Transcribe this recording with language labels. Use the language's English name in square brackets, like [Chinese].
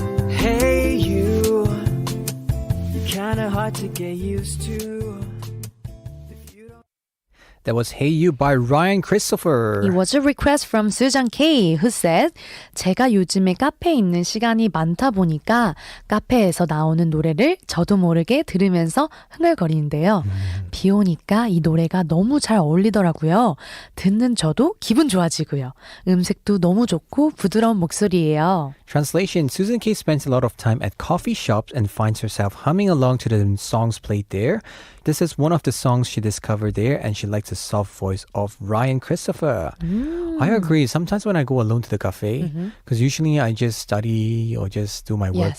[English] Hey you, kinda hard to get used to. That was Hey You by Ryan Christopher. It was a request from Susan K who said [Korean] 제가 요즘에 카페에 있는 시간이 많다 보니까 카페에서 나오는 노래를 저도 모르게 들으면서 흥얼거리는데요. 비 오니까 이 노래가 너무 잘 어울리더라고요. 듣는 저도 기분 좋아지고요. 음색도 너무 좋고 부드러운 목소리예요. [English] Translation, Susan K spends a lot of time at coffee shops and finds herself humming along to the songs played there. This is one of the songs she discovered there, and she likes the soft voice of Ryan Christopher. I agree. Sometimes when I go alone to the cafe, because usually I just study or just do my work